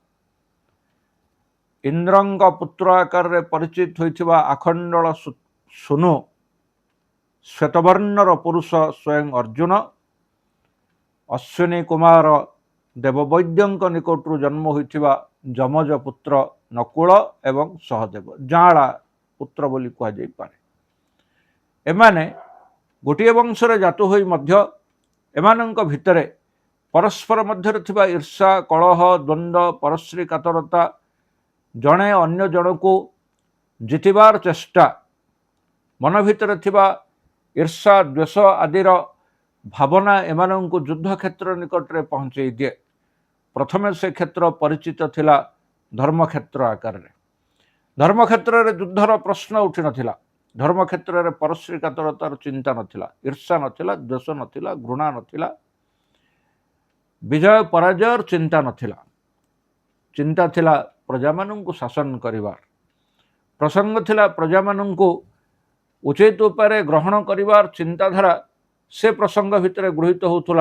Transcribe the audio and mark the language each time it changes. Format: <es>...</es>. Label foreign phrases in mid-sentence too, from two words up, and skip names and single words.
<or>ଇନ୍ଦ୍ରଙ୍କ ପୁତ୍ର ଆକାର ପରିଚିତ ହୋଇଥିବା ଆଖଣ୍ଡଳ ସୁନୁ ଶ୍ୱେତବର୍ଣ୍ଣର ପୁରୁଷ ସ୍ୱୟଂ ଅର୍ଜୁନ, ଅଶ୍ୱିନୀ କୁମାର ଦେବବୈଦ୍ୟଙ୍କ ନିକଟରୁ ଜନ୍ମ ହୋଇଥିବା ଯମଜ ପୁତ୍ର ନକୁଳ ଏବଂ ସହଦେବ, ଯାଡ଼ା ପୁତ୍ର ବୋଲି କହ ଯାଇ ପାରେ। ଏମାନେ ଗୋଟେ ବଂଶରେ ଜାତ ହୋଇ ମଧ୍ୟ ଏମାନଙ୍କ ଭିତରେ ପରସ୍ପର ମଧ୍ୟ ଥିବା ଈର୍ଷା, କଳହ, ଦ୍ୱନ୍ଦ୍ୱ, ପରଶ୍ରୀ କାତରତା, ଜଣେ ଅନ୍ୟ ଜଣକୁ ଜିତିବାର ଚେଷ୍ଟା, ମନ ଭିତର ଥିବା ଈର୍ଷା ଦ୍ୱେଷ ଆଦିର ଭାବନା ଏମାନଙ୍କୁ ଯୁଦ୍ଧ କ୍ଷେତ୍ର ନିକଟରେ ପହଞ୍ଚାଇ ଦିଏ। ପ୍ରଥମେ ସେ କ୍ଷେତ୍ର ପରିଚିତ ଥିଲା ଧର୍ମକ୍ଷେତ୍ର ଆକାରରେ। ଧର୍ମକ୍ଷେତ୍ରରେ ଯୁଦ୍ଧର ପ୍ରଶ୍ନ ଉଠି ନଥିଲା। ଧର୍ମକ୍ଷେତ୍ରରେ ପରଶ୍ରୀ କାତରତାର ଚିନ୍ତା ନଥିଲା, ଈର୍ଷା ନଥିଲା, ଦ୍ୱେଷ ନଥିଲା, ଘୃଣା ନଥିଲା, ବିଜୟ ପରାଜୟର ଚିନ୍ତା ନଥିଲା। ଚିନ୍ତା ଥିଲା ପ୍ରଜାମାନଙ୍କୁ ଶାସନ କରିବାର, ପ୍ରସଙ୍ଗ ଥିଲା ପ୍ରଜାମାନଙ୍କୁ ଉଚିତ ଉପାୟରେ ଗ୍ରହଣ କରିବାର ଚିନ୍ତାଧାରା ସେ ପ୍ରସଙ୍ଗ ଭିତରେ ଗୃହୀତ ହେଉଥିଲା।</or>